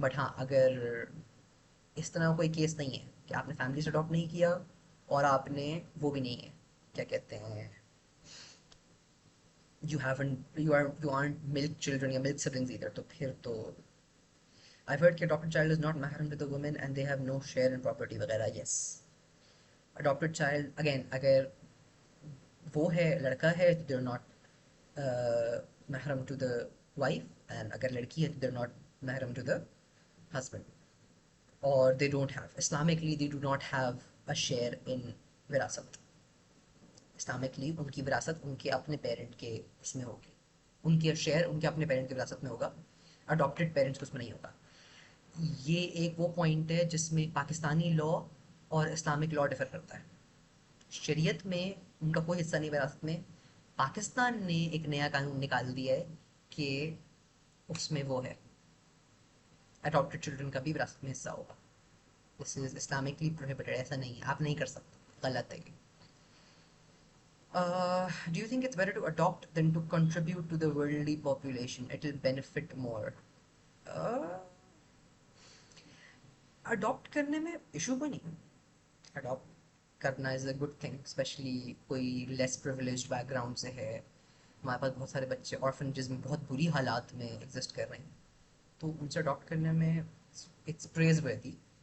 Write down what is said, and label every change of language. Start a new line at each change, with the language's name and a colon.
Urdu: But ہاں, اگر اس طرح کوئی کیس نہیں ہے کہ آپ نے فیملی سے اڈاپٹ نہیں کیا اور آپ نے وہ بھی نہیں ہے, کیا کہتے ہیں,
English: you aren't milk children
Urdu: یا
English: milk siblings either,
Urdu: تو پھر تو
English: I've heard
Urdu: کہ
English: adopted child is not mahram to the woman and they have no share in property
Urdu: وغیرہ.
English: yes, adopted child again,
Urdu: اگر وہ ہے لڑکا ہے تو
English: they are not محرم to the wife, and
Urdu: اگر لڑکی ہے تو
English: They are not محرم to the husband. Or they don't have, Islamically they do not have a share in وراثت.
Urdu: اسلامکلی ان کی وراثت ان کے اپنے پیرنٹ کے اس میں ہوگی، ان کے شیئر ان کے اپنے پیرنٹ کی وراثت میں ہوگا، اڈاپٹیڈ پیرنٹس کو اس میں نہیں ہوگا. یہ ایک وہ پوائنٹ ہے جس میں پاکستانی لا اور اسلامک لا ڈفر کرتا ہے. شریعت میں ان کا کوئی حصہ نہیں وراثت میں. پاکستان نے ایک نیا قانون نکال دیا ہے کہ اس میں وہ ہے اڈاپٹیڈ چلڈرن کا بھی وراثت میں حصہ ہوگا.
English: this is islamically prohibited,
Urdu: ایسا نہیں ہے، آپ نہیں کر سکتے، غلط ہے.
English: Do you think it's better to adopt than to contribute to the worldly population? It will benefit more.
Urdu: Uh, Adopt کرنے میں ایشو کوئی نہیں.
English: Adopt
Urdu: کرنا
English: Is a good thing, especially کوئی less privileged background سے ہے.
Urdu: ہمارے پاس بہت سارے بچے آرفنیجز میں بہت بری حالات میں ایگزسٹ کر رہے ہیں، تو ان سے اڈاپٹ کرنے میں
English: It's praiseworthy.